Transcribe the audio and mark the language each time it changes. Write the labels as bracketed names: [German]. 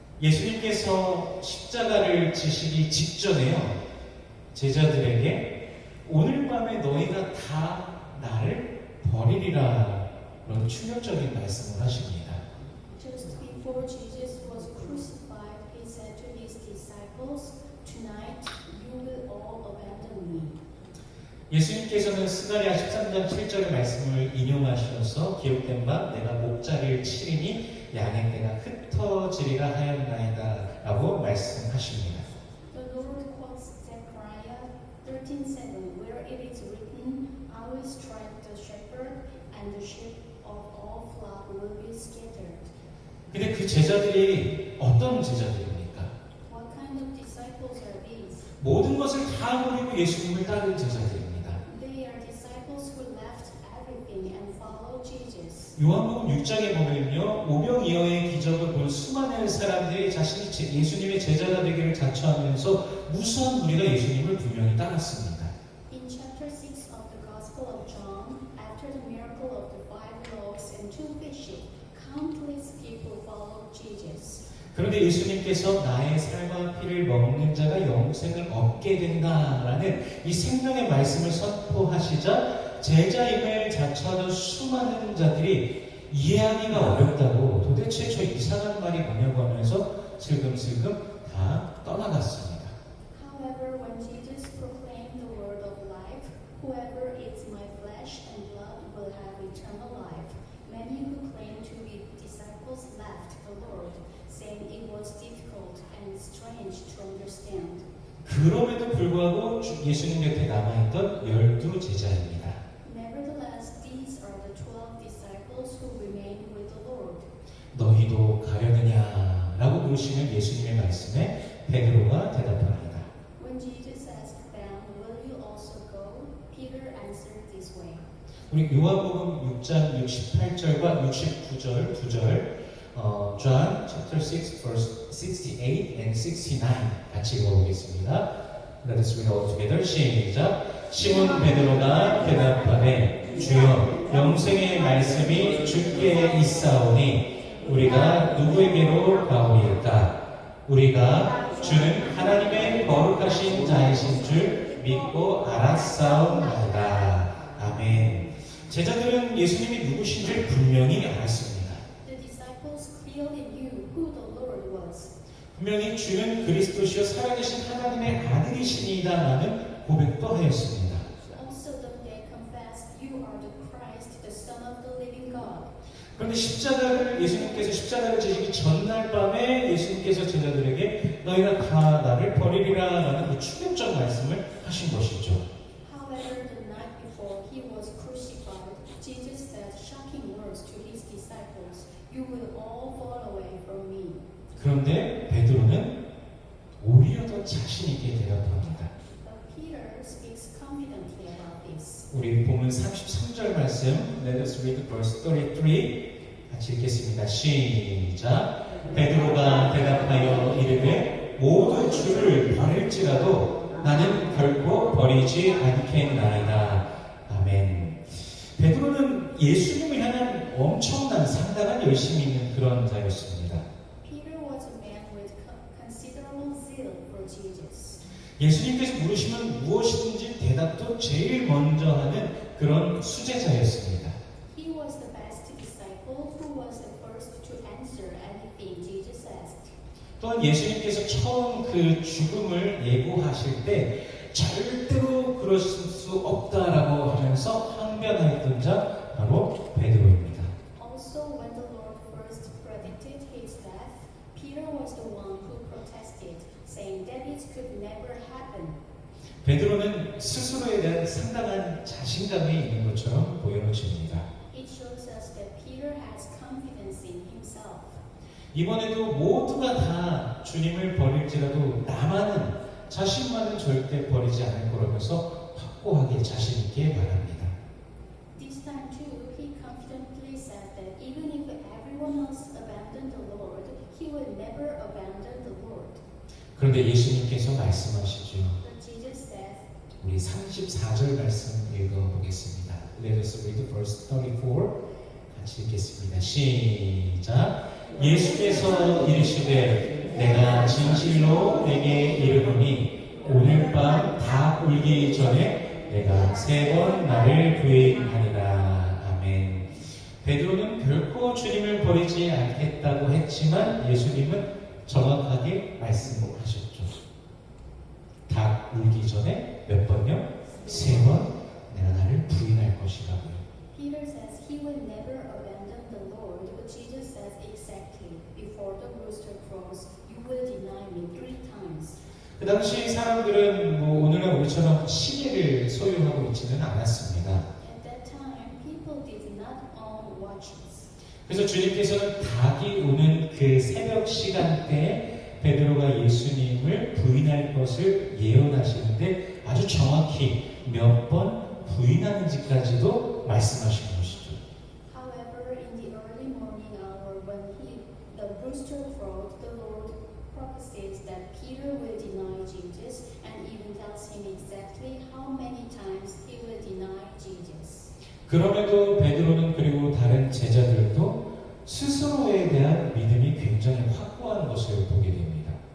[Korean] 예수님께서 십자가를 지시기 직전에요. 제자들에게 오늘 밤에 너희가 다 나를 버리리라 그런 충격적인 말씀을 하십니다. [English] Just before Jesus was crucified, he said to his disciples, "Tonight you will all abandon me." [Korean] 예수님께서는 스가랴 13장 7절의 말씀을 인용하셔서 기록된 바 내가 목자를 치리니 양의 떼가 흩어지리라 하였나이다 라고 말씀하십니다. [English] The Lord quotes Zechariah 13:7, where it is written, "I will strike the shepherd, and the sheep of all flock will be scattered." [Korean] 근데 그 제자들이 어떤 제자들입니까? [English] What kind of disciples are these? [Korean] 모든 것을 다 버리고 예수님을 따른 제자들입니다. [English] They are disciples who left everything and followed Jesus. [Korean] 요한복음 6장에 보면요, 오병이어의 기적을 본 수많은 사람들이 자신이 예수님의 제자가 되기를 자처하면서 무수한 무리가 예수님을 분명히 따랐습니다. [English] In chapter 6 of the Gospel of John, after the miracle of the 5 loaves and 2 fishes, countless people followed Jesus. [Korean] 그런데 예수님께서 나의 살과 피를 먹는 자가 영생을 얻게 된다라는 이 생명의 말씀을 선포하시자 제자임을 자처하던 수많은 자들이 이해하기가 어렵다고 도대체 저 이상한 말이 뭐냐고 하면서 슬금슬금 다 떠나갔습니다. [English] However, when Jesus proclaimed the word of life, "Whoever eats my flesh and blood will have eternal life," many who claimed to be disciples left the Lord, saying it was difficult and strange to understand. [Korean] 그럼에도 불구하고 예수님 곁에 남아있던 12 제자입니다. [English] Nevertheless, these are the 12 disciples who remained with the Lord. [Korean] 너희도 가려느냐라고 물으시는 예수님의 말씀에 베드로가 대답합니다. [English] When Jesus asked them, "Will you also go?" Peter answered this way. [Korean] 우리 요한복음 6장 68절과 69절 2절 [English] John chapter 6 verse 68 and 69 [Korean] 같이 읽어보겠습니다. [English] Let us read all together. [Korean] 시작. 시몬 베드로가 대답하되 주여 영생의 말씀이 주께 있사오니 우리가 누구에게로 가오리까? 우리가 주는 하나님의 거룩하신 자이신 줄 믿고 알았사옵나이다. 아멘. 제자들은 예수님이 누구신지를 분명히 알았습니다. [English] The disciples clearly knew who the Lord was. [Korean] 분명히 주는 그리스도시요 살아계신 하나님의 아들이시니다라는 고백도 하였습니다. [English] Also, though they confessed, "You are the Christ, the Son of the living God." [Korean] 그런데 예수님께서 십자가를 지시기 전날 밤에 예수님께서 제자들에게 너희가 다 나를 버리리라라는 그 충격적 말씀을 하신 것이죠. [English] However, the night before he was crucified, Jesus said shocking words to his disciples, "You will all fall away from me." [Korean] 그런데 베드로는 오히려 더 자신 있게 대답합니다. [English] But Peter speaks confidently about this. [Korean] 우리 본문 33절 말씀 [English] Let us read verse 33 [Korean] 같이 읽겠습니다. 시작. 베드로가 대답하여 이르되 모든 주를 버릴지라도 나는 결코 버리지 않겠나이다. 아멘. 베드로는 예수님을 향한 엄청난 상당한 열심이 있는 그런 자였습니다. [English] Peter was a man with considerable zeal for Jesus. [Korean] 예수님께서 물으시면 무엇이든지 대답도 제일 먼저 하는 그런 수제자였습니다. [English] He was the best disciple who was the first to answer anything Jesus asked. [Korean] 또한 예수님께서 처음 그 죽음을 예고하실 때 절대로 그럴 수 없다라고 하면서 항변하였던 자 바로 베드로입니다. [English] Also, when the Lord first predicted his death, Peter was the one who protested, saying that it could never happen. [Korean] 베드로는 스스로에 대한 상당한 자신감이 있는 것처럼 보여집니다. [English] It shows us that Peter has confidence in himself. [Korean] 이번에도 모두가 다 주님을 버릴지라도 나만은 자신만은 절대 버리지 않을 거라면서 확고하게 자신 있게 말합니다. [English] This time too, he confidently said that even if everyone else abandoned the Lord, he will never abandon the Lord. [Korean] 그런데 예수님께서 말씀하시죠. [English] But Jesus said, [Korean] 우리 34절 말씀 읽어보겠습니다. [English] Let us read verse 34 [Korean] 같이 읽겠습니다. 시작. 예수께서 이르시되 내가 진실로 내게 이르노니 오늘 밤 다 울기 전에 내가 3번 나를 부인하리라. 아멘. 베드로는 결코 주님을 버리지 않겠다고 했지만 예수님은 정확하게 말씀하셨죠. 다 울기 전에 몇 번요? 3번 내가 나를 부인할 것이라고요. [English] Peter says he will never abandon the Lord, but Jesus says exactly, before the rooster crows, you will deny me 3 times. [Korean] 그 당시 사람들은 오늘날 우리처럼 시계를 소유하고 있지는 않았습니다. [English] At that time, people did not own watches. [Korean] 그래서 주님께서는 닭이 우는 그 새벽 시간대에 베드로가 예수님을 부인할 것을 예언하시는데 아주 정확히 몇 번 부인하는지까지도 말씀하신 것이죠. [English] However, in the early morning hour when the rooster crowed, the Lord prophesies that Peter will deny Jesus and even tells him exactly how many times he will deny Jesus. [Korean] 그럼에도 베드로는 그리고 다른 제자들도 스스로에 대한 믿음이 굉장히 확고한 것을 보게 됩니다.